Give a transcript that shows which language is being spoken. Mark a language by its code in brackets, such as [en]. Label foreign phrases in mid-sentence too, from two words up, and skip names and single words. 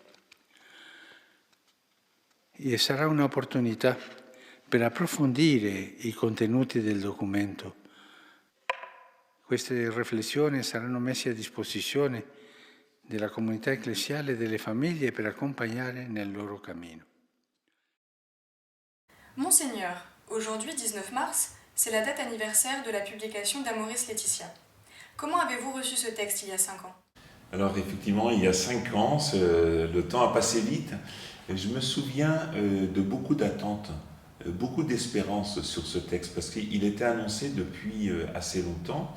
[it] E sarà un'opportunità per approfondire i contenuti del documento. Queste riflessioni saranno messe a disposizione della comunità ecclesiale e delle famiglie per accompagnare nel loro cammino. [fr] Monseigneur, aujourd'hui 19 mars, c'est la date anniversaire de la publication d'Amoris Laetitia. Comment avez-vous reçu ce texte il y a 5 ans? Alors effectivement, il y a 5 ans, le temps a passé vite. Et je me souviens de beaucoup d'attentes, beaucoup d'espérance sur ce texte, parce qu'il était annoncé depuis assez longtemps.